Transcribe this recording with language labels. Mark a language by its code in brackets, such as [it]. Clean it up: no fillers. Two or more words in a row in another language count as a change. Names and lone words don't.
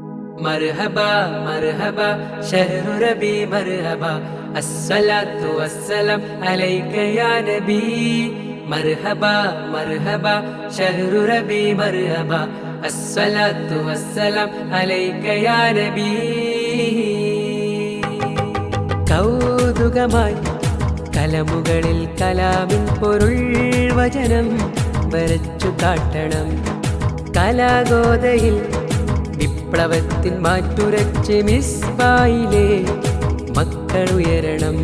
[ar] مرحبا مرحبا شهر ربي مرحبا الصلاة والسلام عليك يا نبي مرحبا مرحبا شهر ربي مرحبا الصلاة والسلام عليك يا نبي [ml] കൗതുകമായി കലമുകളിൽ കലാമിൻ പൊരുൾ വചനം വരച്ചു കാട്ടണം. കലാഗോദയിൽ വിപ്ലവത്തിൻ മാറ്റുരച്ച് മിസ്ബായിലെ മക്കളുയരണം.